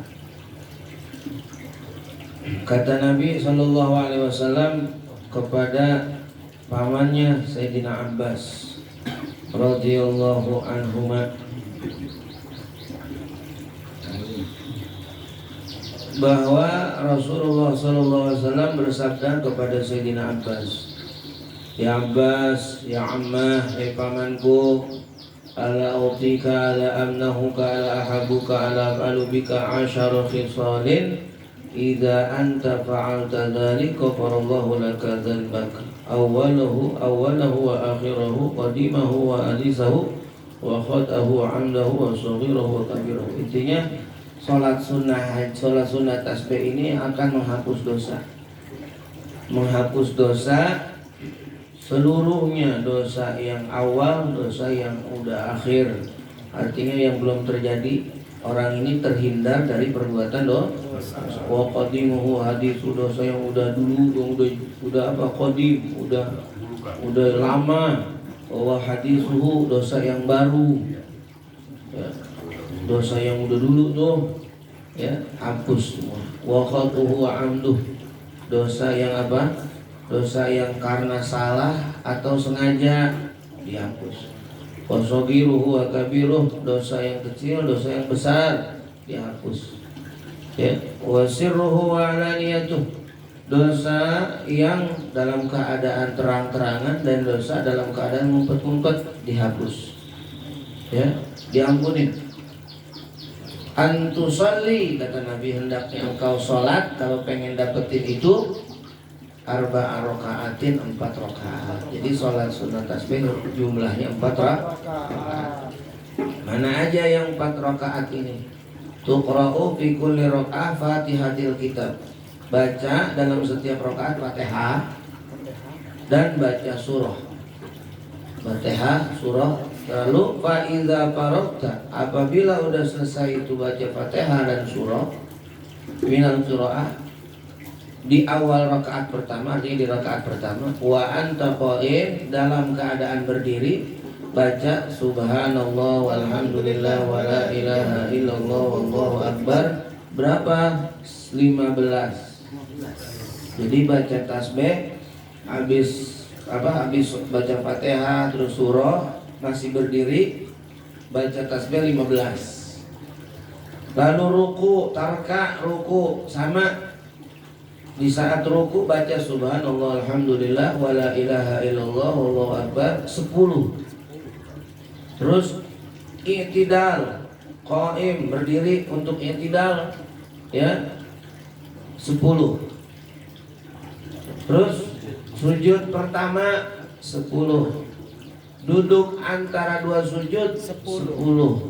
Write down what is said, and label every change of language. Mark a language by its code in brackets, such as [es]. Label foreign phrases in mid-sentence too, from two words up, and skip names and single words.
[id] Kata Nabi SAW kepada pamannya Sayyidina Abbas [ar] رضي الله عنهما, [id] bahwa Rasulullah SAW bersabda [ar] kepada Sayyidina Abbas, "يا عباس يا عماه, ya pamanku, ألا أعطيك ألا أمنحك ألا أحبوك ألا أفعل بك 10 خصال إذا أنت فعلت ذلك غفر الله لك ذنبك أوله وآخره قديمه وحديثه وخطأه وعمده وصغيره وكبيره." [id] Intinya sholat sunnah tasbih ini akan menghapus dosa seluruhnya, dosa yang awal, dosa yang udah akhir. Artinya yang belum terjadi, orang ini terhindar dari perbuatan dosa. [ar] وقديمه حديثه, [id] dosa yang udah dulu, udah apa, qadim, udah lama. [ar] وحديثه, [id] dosa yang baru. Ya. Dosa yang udah dulu tuh ya hapus semua. [ar] وخطؤه وعمده, [id] dosa yang apa? Dosa yang karena salah atau sengaja dihapus. [ar] وصغيره وكبيره, [id] dosa yang kecil, dosa yang besar dihapus. Ya, [ar] وسره وعلانيته, [id] dosa yang dalam keadaan terang-terangan dan dosa dalam keadaan ngumpet-ngumpet dihapus. Ya, diampunin. Antusalli, kata Nabi, hendaknya engkau sholat kalau pengen dapetin itu 4 rakaatin, 4 rakaat. Jadi sholat sunnah tasbih jumlahnya 4 rakaat. Mana aja yang 4 rakaat ini? [ar] تقرأ في كل ركعة فاتحة الكتاب. [id] Baca dalam setiap rakaat Fatihah dan baca surah. Fatihah, surah. Lalu [ar] فإذا فرغت, [id] apabila udah selesai itu baca Fatihah dan surah, [ar] من القراءة, [id] di awal rakaat pertama, artinya di rakaat pertama, [ar] وأنت قائم, [id] dalam keadaan berdiri, baca [ar] سبحان الله والحمد لله ولا إله إلا الله والله أكبر. [id] Berapa? 15. Jadi baca tasbih habis baca Fatihah terus surah, masih berdiri baca tasbih 15. Lalu ruku, tarka, ruku sama. Di saat ruku baca [ar] سبحان الله الحمد لله ولا إله إلا الله والله أكبر [id] 10. Terus i'tidal, qaim, berdiri untuk i'tidal ya 10. Terus sujud pertama 10. Duduk antara 2 sujud 10.